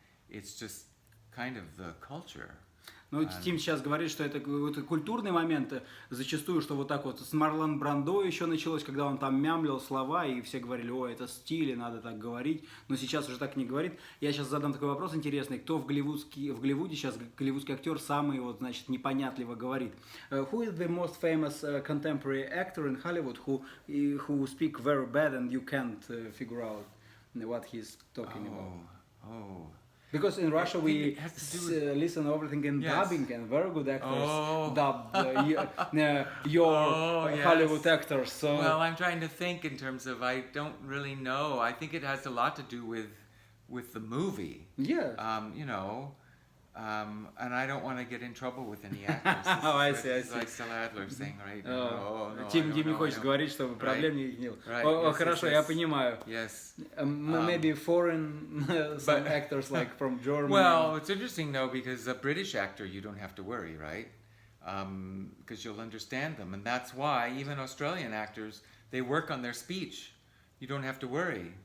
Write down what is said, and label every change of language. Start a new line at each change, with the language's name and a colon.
English: It's just kind of the culture.
Russian: Ну, Тим сейчас говорит, что это культурный момент, зачастую, что вот так вот с Марлон Брандо еще началось, когда он там мямлил слова, и все говорили, о, это стиль, и надо так говорить, но сейчас уже так не говорит. Я сейчас задам такой вопрос интересный, кто в Голливуде сейчас, голливудский актер, самый, вот, значит, непонятливо говорит?
English: Who is the most famous contemporary actor in Hollywood who speak very bad and you can't figure out what he's talking about? Because in Russia we listen everything in dubbing, and very good actors dub your Hollywood actors. So. Well, I'm trying to think in terms of, I don't really know. I think it has a lot to do with the movie. Yes. You know, and I don't want to get in trouble with any actors. Oh, I see. Like Stella Adler saying, right?
Russian: Тим не хочет говорить, чтобы проблем не имел. Хорошо, я понимаю.
English: Yes. Maybe foreign some actors like from Germany. Well, it's interesting though, because a British actor you don't have to worry, right? Because you'll understand them, and that's why even Australian actors, they work on their speech. You don't have to worry.